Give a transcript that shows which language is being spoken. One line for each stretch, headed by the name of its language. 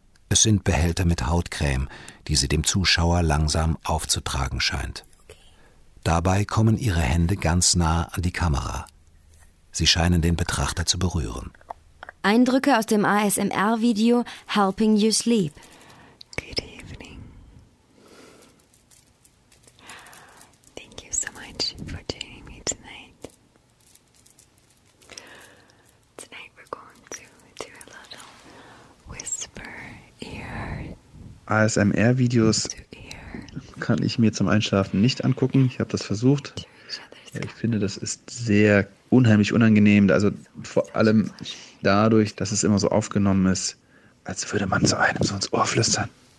German: Es sind Behälter mit Hautcreme, die sie dem Zuschauer langsam aufzutragen scheint. Dabei kommen ihre Hände ganz nah an die Kamera. Sie scheinen den Betrachter zu berühren. Eindrücke aus dem ASMR-Video Helping You Sleep.
English: Good evening. Thank you so much for joining me tonight. Tonight we're going to do a little whisper ear.
German: ASMR-Videos kann ich mir zum Einschlafen nicht angucken. Ich habe das versucht. Ich finde, das ist sehr unheimlich unangenehm. Also vor allem dadurch, dass es immer so aufgenommen ist, als würde man zu einem so ins Ohr flüstern.